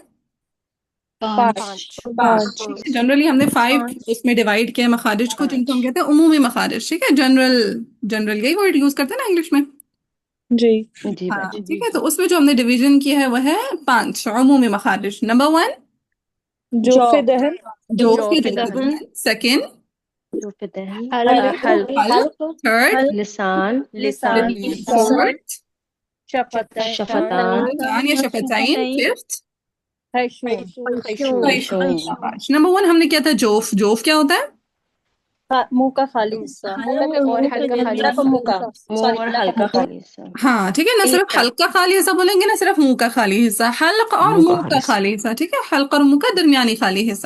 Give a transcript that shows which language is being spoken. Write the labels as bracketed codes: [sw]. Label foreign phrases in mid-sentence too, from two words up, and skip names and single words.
[hi] पांच। पांच। पांच। ठीक है, जनरली हमने 5 उसमें डिवाइड किया है मखारिज को, जिनको हम कहते हैं उमूमी मखारिज। ठीक है, जनरल जनरल यही वर्ड यूज करते हैं ना इंग्लिश में। जी। जी हाँ बाजी। ठीक है, तो उसमें जो हमने डिवीजन किया है वह है 5 उमूमी मखारिज। नंबर 1 जोफे दहन। जोफ जोफे दहन। दहन, सेकंड जोफे दहन। हल्क। हल्क। हल्क। थर्ड लिसान। लिसान। फोर्थ शफतैन। शफतान। शफतान या शफताइन, फिफ्थ खैशूम। खैशूम। खैशूम। खैशूम। शाबाश। नंबर 1 हमने किया था जोफ। जोफ क्या होता है? मुंह का खाली हिस्सा। मुंह और हल्का खाली गला का हिस्सा। मुंह का। मुंह सॉरी, और गला का हल्का मुंह का। खाली हिस्सा। हाँ ठीक है, ना सिर्फ हल्का खाली हिस्सा बोलेंगे, ना सिर्फ मुंह का खाली हिस्सा। हल्क और मुंह का मुंह का खालिस। खाली हिस्सा। ठीक है, हल्क और मुंह का दरमियानी खाली हिस्सा।